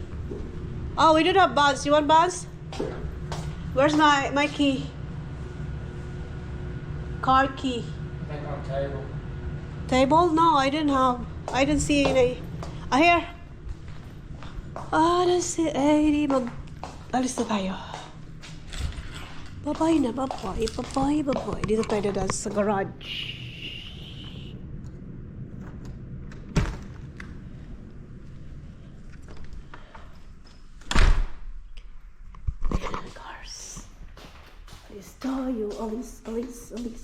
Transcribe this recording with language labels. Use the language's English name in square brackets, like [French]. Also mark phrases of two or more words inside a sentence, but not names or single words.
[English] Oh, we don't have buns. You want buns? Where's my key? Car key. I think on table. Table? No, I didn't have. I didn't see any. Here. I didn't see any. [Filipino] Alis na tayo. Bye-bye na, bye-bye. Bye-bye, bye-bye. Dito tayo dadaan sa garage. Cars. Alis tayo. Alis, alis, alis.